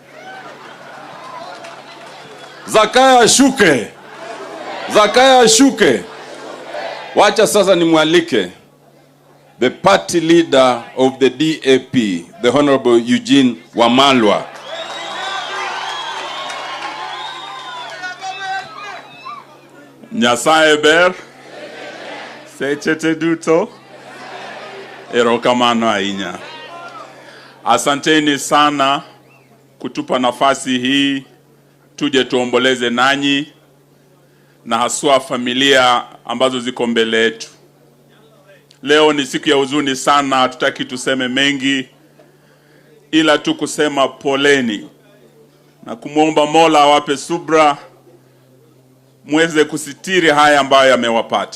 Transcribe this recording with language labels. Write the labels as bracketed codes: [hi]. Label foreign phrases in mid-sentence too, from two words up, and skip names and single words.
[luy] Zakaya shuke. Zakaya shuke. [sw] Wacha sasa nimwalike [en] the party leader of the DAP, the Honorable Eugene Wamalwa. [luo] Nyasaye ber. Sechete duto. Erokamano ahinya. [sw] Asanteni sana kutupa nafasi hii tuje tuomboleze nanyi na haswa familia ambazo ziko mbele yetu. Leo ni siku ya huzuni sana, hatutaki tuseme mengi ila tu kusema poleni na kumuomba Mola awape subra muweze kusitiri haya ambayo yamewapata.